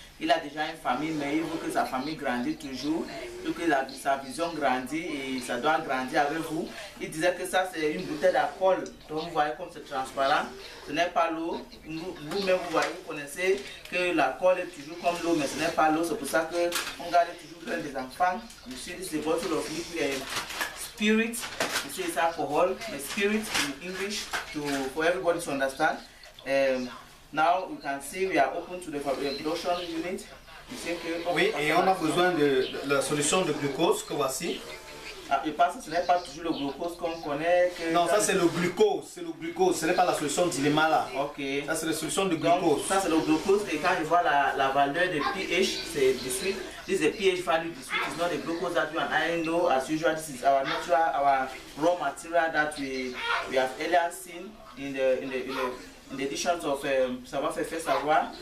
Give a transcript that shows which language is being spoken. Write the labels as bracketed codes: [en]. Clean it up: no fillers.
[fr] Il a déjà une famille, mais il veut que sa famille grandisse toujours, il veut que sa vision grandisse et ça doit grandir avec vous. Il disait que ça c'est une bouteille d'alcool, donc vous voyez comme c'est transparent, ce n'est pas l'eau. Vous-même vous voyez, vous connaissez que l'alcool est toujours comme l'eau, mais ce n'est pas l'eau, c'est pour ça qu'on garde toujours plein des enfants. [en] You see this is a bottle of liquid spirit, you see it's alcohol, but spirit in English for everybody to understand. Now you can see we are open to the production unit. [fr] Oui, et on a besoin de la solution de glucose que voici. Je pense que ce n'est pas toujours le glucose qu'on connaît. Non, ça c'est le glucose, ce n'est pas la solution d'Ilema là. Ok. Ça c'est la solution de glucose. Donc, ça c'est le glucose et quand je vois la valeur de pH, c'est 18. [en] This is a pH value 18, it's not a glucose that you and I know. As usual, this is our natural, our raw material that we have earlier seen in the editions of Savoir Faire Savoir.